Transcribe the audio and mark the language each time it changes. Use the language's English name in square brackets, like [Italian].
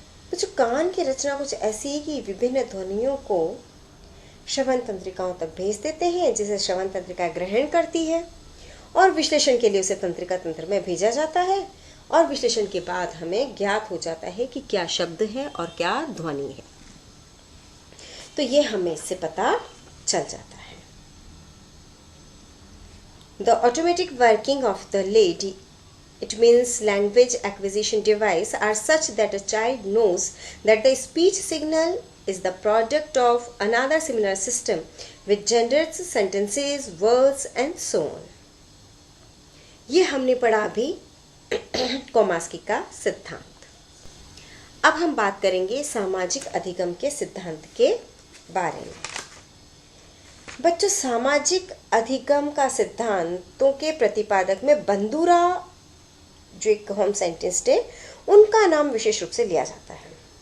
[Hindi] तो जो कान की रचना कुछ ऐसी है कि विभिन्न ध्वनियों को श्रवण तंत्रिकाओं तक भेज देते हैं, जिसे श्रवण तंत्रिका ग्रहण करती है और विश्लेषण के लिए उसे तंत्रिका तंत्र में भेजा जाता है और विश्लेषण के बाद हमें ज्ञात हो जाता है कि क्या शब्द है और क्या ध्वनि है। तो ये हमें इससे पता चल जाता है। [English] The automatic working of the LAD, it means language acquisition device, are such that a child knows that the speech signal is the product of another similar system which generates sentences, words and so on. [Hindi] ये हमने पढ़ा अभी कौमास्की का सिद्धांत। अब हम बात करेंगे सामाजिक अधिगम के सिद्धांत के बारे में। बच्चों, सामाजिक अधिगम का सिद्धांतों के प्रतिपादक में बंदूरा, जो एक होम साइंटिस्ट है, उनका नाम विशेष रूप से लिया जाता है।